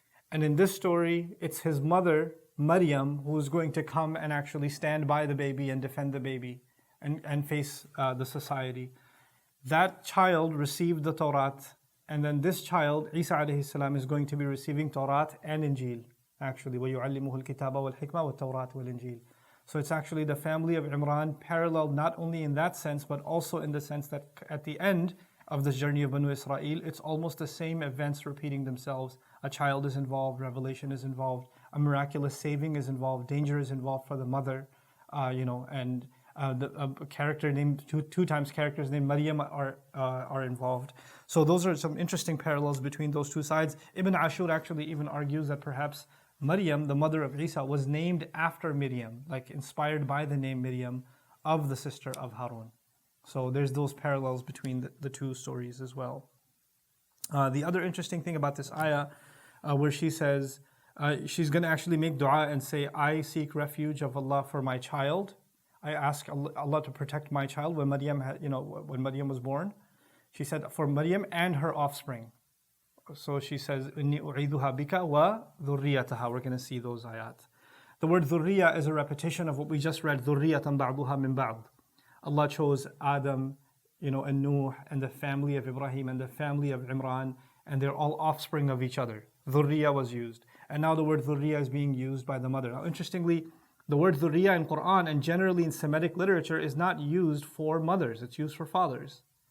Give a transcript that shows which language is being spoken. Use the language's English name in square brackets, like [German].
[English] And in this story, it's his mother, Maryam, who's going to come and actually stand by the baby and defend the baby and face the society. That child received the Torah, and then this child, Isa alayhi salam, is going to be receiving Torah and Injil. Actually, [Arabic] وَيُعَلِّمُهُ الْكِتَابَ وَالْحِكْمَةَ وَالتَّوْرَاةَ وَالْإِنْجِيلَ. [English] So it's actually the family of Imran paralleled not only in that sense, but also in the sense that at the end of this journey of Banu Israel, it's almost the same events repeating themselves. A child is involved, revelation is involved, a miraculous saving is involved, danger is involved for the mother, and a character named, two times characters named Maryam are involved. So those are some interesting parallels between those two sides. Ibn Ashur actually even argues that perhaps Maryam, the mother of Isa, was named after Miriam, like inspired by the name Miriam of the sister of Harun. So there's those parallels between the two stories as well. The other interesting thing about this ayah, where she says, she's going to actually make dua and say, I seek refuge of Allah for my child. I ask Allah to protect my child. When Maryam was born, she said for Maryam and her offspring. So she says, [Arabic] إِنِّي أُعِيذُهَا بِكَ وَذُرِّيَّتَهَا. [English] We're going to see those ayat. The word dhurriya is a repetition of what we just read, [Arabic] ذُرِّيَّةً بَعْضُهَا مِنْ بَعْضٍ. [English] Allah chose Adam, and Nuh, and the family of Ibrahim, and the family of Imran, and they're all offspring of each other. Dhurriya was used. And now the word dhurriya is being used by the mother. Now interestingly, the word dhurriya in Quran and generally in Semitic literature is not used for mothers, it's used for fathers.